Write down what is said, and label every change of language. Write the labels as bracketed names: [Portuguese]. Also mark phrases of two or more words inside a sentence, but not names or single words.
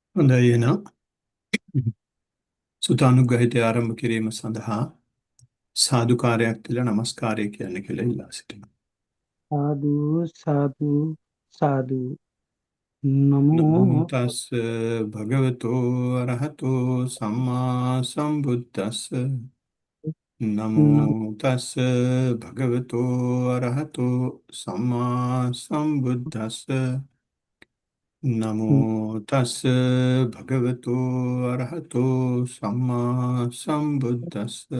[Sinhala] හොඳයි එහෙනම් සුතානුග්‍රහිතය ආරම්භ කිරීම සඳහා සාදුකාරයක් කියලා নমස්කාරය කියන්න කියලා ඉල්ලා සිටිනවා. [Pali] සාදු සාදු සාදු නමෝ නමෝ තස් භගවතෝ අරහතෝ සම්මා සම්බුද්දස්ස නමෝ නමෝ තස් භගවතෝ අරහතෝ සම්මා සම්බුද්දස්ස නමෝ තස් භගවතෝ අරහතෝ සම්මා සම්බුද්දස්ස